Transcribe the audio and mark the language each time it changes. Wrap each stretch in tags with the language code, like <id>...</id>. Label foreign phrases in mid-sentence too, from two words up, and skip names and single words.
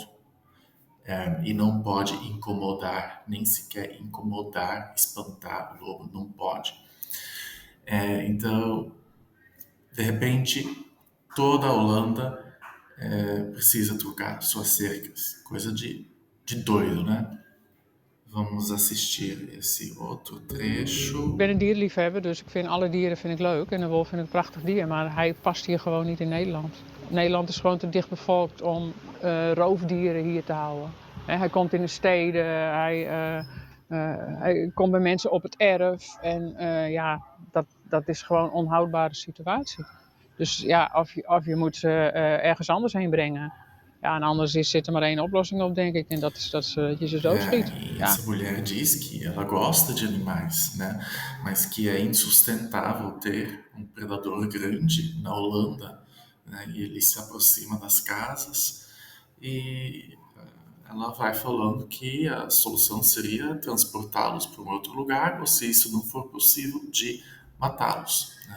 <pt>E não pode incomodar, nem sequer incomodar, espantar o lobo, não pode. Então, de repente, toda a Holanda precisa trocar suas cercas, coisa de doido, né? Vamos assistir esse outro trecho.</pt> <nl>Ik ben een dierliefhebber, dus ik vind alle dieren leuk. En de wolf vind ik een prachtig dier, maar hij past hier gewoon niet in Nederland. Nederland is gewoon te dicht bevolkt om roofdieren hier te houden. Hij komt in de steden, hij komt bij mensen op het erf. En dat is gewoon een onhoudbare situatie. Dus ja, of je moet ze ergens anders heen brengen. Ja, en anders zit er maar één oplossing op, denk ik. En dat is dat je ze doodschiet.</nl> <pt>Essa mulher diz que ela gosta de animais, né? Mas que é insustentável ter predador grande na Holanda, né? E ele se aproxima das casas e ela vai falando que a solução seria transportá-los para outro lugar, ou se isso não for possível, de matá-los, né?</pt>